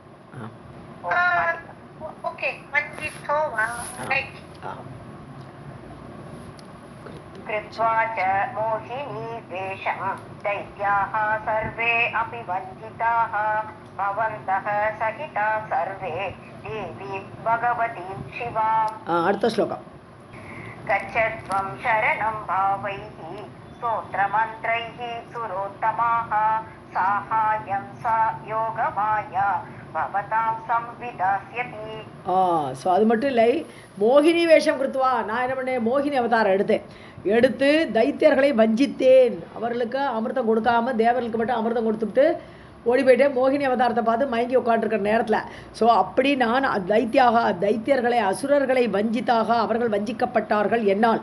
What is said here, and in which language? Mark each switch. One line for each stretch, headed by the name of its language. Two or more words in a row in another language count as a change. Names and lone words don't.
Sanskrit: Okay, वञ्चितो वा कृत्वा च मोहिनी वेषं दैत्याः सर्वे अपि वञ्चिताः भवन्तः सहिता सर्वे देवीं भगवतीं शिवाम्.
Tamil: அடுத்த ஸ்லோகம்.
Sanskrit: गच्छत्वं शरणं भावैः स्तोत्रमन्त्रैः सुरोत्तमाः साहाय्यं सा योगमाया भवतां संविधास्यति.
Tamil: ஸோ அது மட்டும் இல்லை, மோகினி வேஷம் கொடுத்துவா, நான் என்ன பண்ணேன், மோகினி அவதாரம் எடுத்து தைத்தியர்களை வஞ்சித்தேன். அவர்களுக்கு அமிர்தம் கொடுக்காம தேவர்களுக்கு மட்டும் அமிர்தம் கொடுத்துட்டு ஓடி போயிட்டேன். மோகினி அவதாரத்தை பார்த்து மயங்கி உட்காந்துருக்கிற நேரத்தில், ஸோ அப்படி நான் தைத்தியர்களை அசுரர்களை வஞ்சித்தாக, அவர்கள் வஞ்சிக்கப்பட்டார்கள் என்னால்.